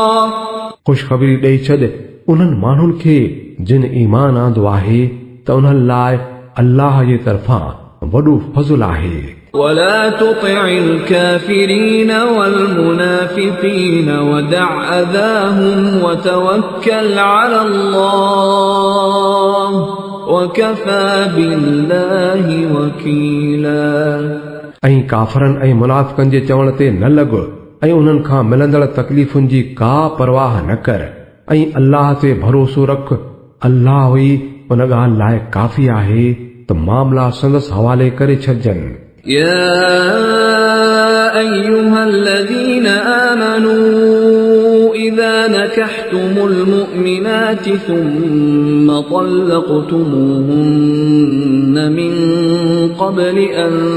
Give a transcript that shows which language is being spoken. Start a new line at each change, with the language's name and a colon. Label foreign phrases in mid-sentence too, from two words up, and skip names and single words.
Sindhi: ख़ुशख़बरी ॾेई छॾ उन्हनि माण्हुनि खे जिन ईमान आंदो आहे त उन्हनि लाइ अल्लाह जे तरफ़ां वॾो फज़ल आहे।
Arabic: ولا تطع الكافرين والمنافقين ودع أذاهم وتوكل على الله وكفى بالله وكيلا
Sindhi: ऐं काफ़रनि ऐं मुनाफ़िक़नि जे चवण ते न लॻ ऐं उन्हनि खां मिलंदड़ तकलीफ़ुनि जी का परवाह न कर ऐं अल्लाह ते भरोसो रख। अल्लाह ई उन ॻाल्हि लाइ काफ़ी आहे त मामला संदसि हवाले करे छॾजनि।
Arabic: يا أيها الذين آمنوا إذا نكحتم المؤمنات ثم طلقتموهن من قبل أن